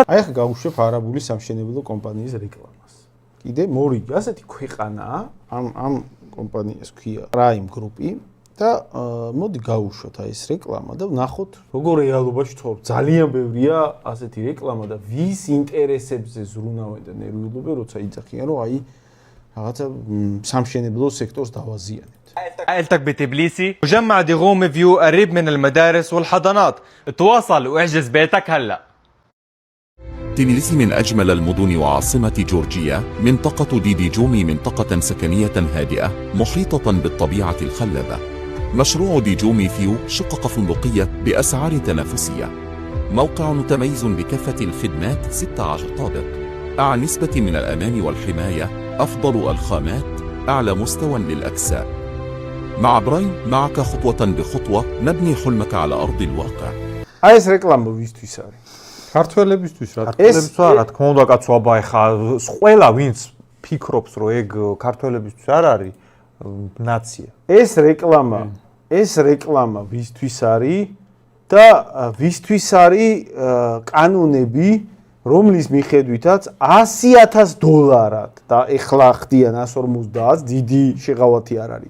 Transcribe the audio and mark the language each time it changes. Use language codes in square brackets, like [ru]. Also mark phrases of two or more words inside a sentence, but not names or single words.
[ka] აი ახლა გავუშვებ არაბული სამშენებლო კომპანიის რეკლამას. კიდე მორიგი ასეთი ქვეყანაა, ამ კომპანიას ქვია Prime Group-ი და მოდი გავუშვოთ აი ეს რეკლამა და ვნახოთ როგორ რეალობაში ცხოვრობ. ძალიან ბევრია ასეთი რეკლამა და ვის ინტერესებზე ზრუნავენ და ნერვიულობენ, როცა იძახიან რომ აი هذا სამშენებლო სექტორი დაზიანდა. [ar] عائلتك بتبليسي مجمع ديغوم فيو قريب من المدارس والحضانات. تواصل واحجز بيتك هلا. تبليسي من أجمل المدن وعاصمة جورجيا. منطقة ديجومي منطقة سكنية هادئة محيطة بالطبيعة الخلابة. مشروع ديجومي فيو شقق فندقية بأسعار تنافسية. موقع متميز بكافة الخدمات 16 طابق. أعلى نسبة من الأمان والحماية. أفضل الخامات، أعلى مستوى للأجساء. مع برايم معك خطوة بخطوة نبني حلمك على أرض الواقع. [ka] აი ეს რეკლამა ვისთვის არის? ქართველებისთვის რა? ქართველებისთვის რა თქმა უნდა, კაცო, აბა ეხა ყველა ვინც ფიქრობს, რომ ეგ ქართველებისთვის არ არის ნაცია. ეს რეკლამა ვისთვის არის და ვისთვის არის კანონები რომლის მიხედვითაც $100,000 და ეხლა ხდიან 150, დიდი შეღავათი არ არის.